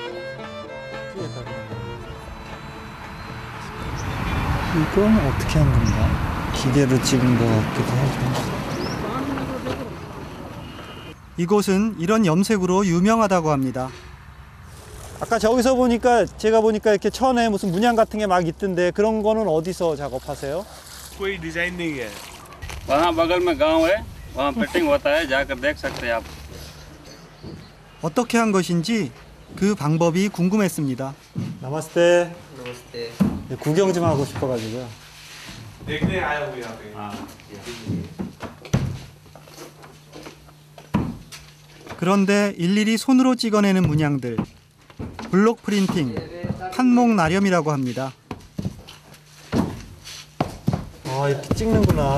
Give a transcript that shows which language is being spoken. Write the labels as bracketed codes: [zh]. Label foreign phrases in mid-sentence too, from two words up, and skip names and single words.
[ko] 이건 어떻게 한 건가? 기계로 찍은 것 같기도 하고. 이곳은 이런 염색으로 유명하다고 합니다. 아까 저기서 보니까 제가 보니까 이렇게 천에 무슨 문양 같은 게 막 있던데 그런 거는 어디서 작업하세요? [hi] कोई डिजाइन नहीं है। वहाँ बगल में गांव है, वहाँ फिटिंग होता है, जाकर देख सकते हैं आप। [ko] 어떻게 한 것인지 그 방법이 궁금했습니다. 나마스테. [hi] नमस्ते। [ko] 구경 좀 하고 싶어가지고요. [hi] देखने आया हूँ यहाँ पे। [ko] 그런데 일일이 손으로 찍어내는 문양들, [en] block printing, [ko] 판목 나렴이라고 합니다. 아, 이렇게 찍는구나.